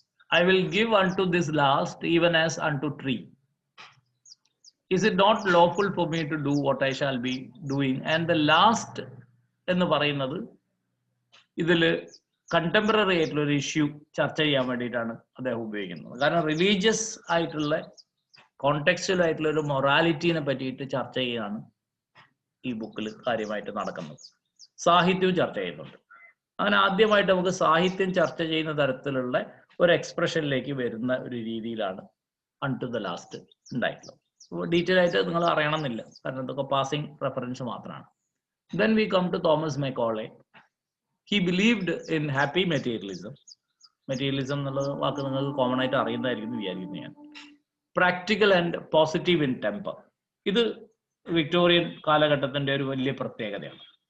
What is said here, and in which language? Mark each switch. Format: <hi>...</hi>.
<en>I will give unto this last even as unto tree. Is it not lawful for me to do what I shall be doing? And the last</en> <ml>എന്ന് പറയുന്നത് ഇതിൽ contemporary ആയിട്ടുള്ള ഒരു issue ചർച്ച ചെയ്യാൻ വേണ്ടിയിട്ടാണ് അദ്ദേഹം ഉപയോഗിക്കുന്നത്. കാരണം റിലീജിയസ് ആയിട്ടുള്ള കോണ്ടെക്സ്റ്റുവൽ ആയിട്ടുള്ള ഒരു മൊറാലിറ്റീനെ പറ്റിയിട്ട് ചർച്ച ചെയ്യാണ് ഈ ബുക്കിൽ കാര്യമായിട്ട് നടക്കുന്നത്. സാഹിത്യവും ചർച്ച ചെയ്യുന്നുണ്ട്. അങ്ങനെ ആദ്യമായിട്ട് നമുക്ക് സാഹിത്യം ചർച്ച ചെയ്യുന്ന തരത്തിലുള്ള ഒരു എക്സ്പ്രഷനിലേക്ക് വരുന്ന ഒരു രീതിയിലാണ് അൺ ടു ദ ലാസ്റ്റ് ഉണ്ടായിട്ടുള്ളത്. ഡീറ്റെയിൽ ആയിട്ട് നിങ്ങൾ അറിയണമെന്നില്ല, കാരണം ഇതൊക്കെ പാസിംഗ് റെഫറൻസ് മാത്രമാണ്.</ml> <en>Then we come to Thomas Macaulay. He believed in happy materialism.</en> <ml>Materialism എന്നുള്ള വാക്ക് നിങ്ങൾക്ക് കോമൺ ആയിട്ട് അറിയുന്നതായിരിക്കും വിചാരിക്കുന്നു ഞാൻ.</ml> <en>Practical and positive in temper.</en> <ml>ഇത് വിക്ടോറിയൻ കാലഘട്ടത്തിന്റെ ഒരു വലിയ പ്രത്യേകതയാണ്.</ml>